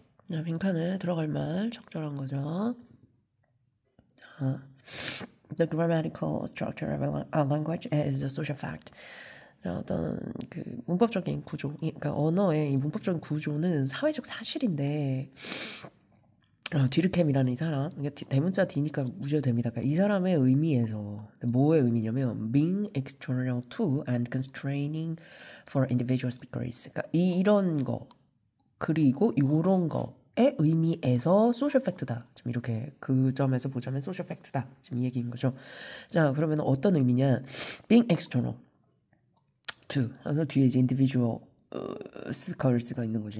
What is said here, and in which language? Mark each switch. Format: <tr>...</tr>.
<ko>자, 빈칸에 들어갈 말 적절한 거죠.</ko> <en>The grammatical structure of a language is a social fact.</en> <ko>자, 어떤 그 문법적인 구조, 그러니까 언어의 이 문법적인 구조는 사회적 사실인데 디르켐이라는 이 사람, 이게 대문자 D니까 무시해도 됩니다. 그러니까 이 사람의 의미에서 뭐의 의미냐면</ko> <en>being external to and constraining for individual speakers.</en> <ko>그러니까 이런 거 그리고 요런 거의 의미에서 소셜 팩트다. 지금 이렇게 그 점에서 보자면 소셜 팩트다. 지금 이 얘기인 거죠. 자, 그러면 어떤 의미냐?</ko> <en>being external to.</en> <ko>그래서 뒤에 이제 individual 스피커스가 있는 거지.</ko>